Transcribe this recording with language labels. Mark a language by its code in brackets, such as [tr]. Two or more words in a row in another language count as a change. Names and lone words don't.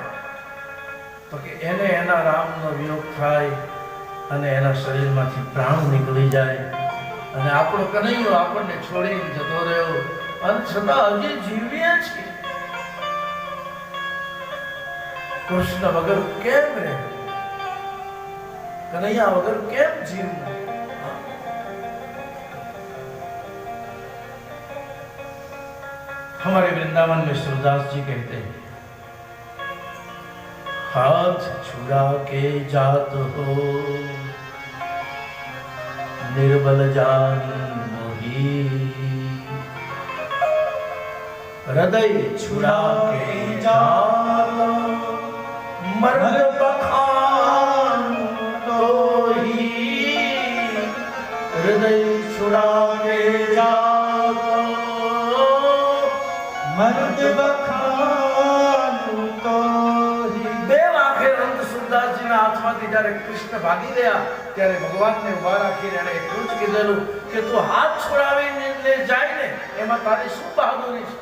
[gu] તો કે એને એના રામનો વિયોગ થાય અને એના શરીરમાંથી પ્રાણ નીકળી જાય અને આપણો કનૈયો આપણને છોડીને જતો રહ્યો અને છતાં હજી જીવીએ છીએ. કૃષ્ણ વગર કેમ રહે? કનૈયા વગર કેમ જીવવું? [hi] हमारे वृंदावन में सूरदास जी कहते हैं, हाथ छुड़ा के जात हो निर्बल जानी मोही, हृदय छुड़ा के जात मर्द बखान तो ही, हृदय छुड़ा के जात मर्द बखानूं तो [gu] બે આંખે અંત સુરદાસજીના હાથમાંથી જ્યારે કૃષ્ણ ભાગી ગયા ત્યારે ભગવાનને ઉભા રાખીને એણે એટલું જ કીધેલું કે તું હાથ છોડાવીને લે જાય ને એમાં તારી શું બહાદુરી છે?